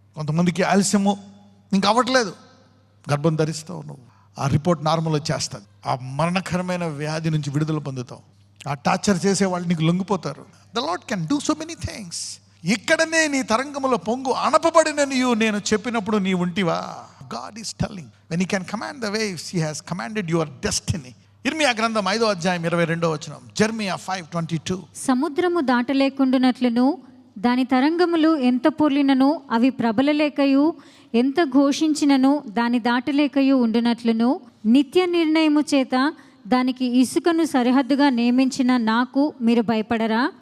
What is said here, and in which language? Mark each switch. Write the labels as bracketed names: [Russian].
[Telugu] కొంతమందికి ఆలస్యము ఇంకా అవ్వట్లేదు, గర్భం ధరిస్తావు, నువ్వు ఆ రిపోర్ట్ నార్మల్ వచ్చేస్తుంది, ఆ మరణకరమైన వ్యాధి నుంచి విడుదల పొందుతావు, ఆ టార్చర్ చేసే వాళ్ళు నీకు లొంగిపోతారు. [English] The Lord can do so many things. [Telugu] ఇక్కడనే నీ తరంగముల పొంగు అనపబడిననియు నేను చెప్పినప్పుడు నీ ఉంటివా. [English] God is telling, when he can command the waves, he has commanded your destiny. [Telugu] ఇర్మియా గ్రంథం 5వ అధ్యాయం 22వ వచనం. జెర్మియా 5:22. సముద్రము దాటలేకుండునట్లును దాని తరంగములు ఎంత పొర్లినను అవి ప్రబలలేకయు ఎంత ఘోషించినను దాని దాటలేకయు ఉండునట్లును నిత్య నిర్ణయము చేత దానికి ఇసుకను సరిహద్దుగా నియమించిన నాకు మీరు భయపడరా?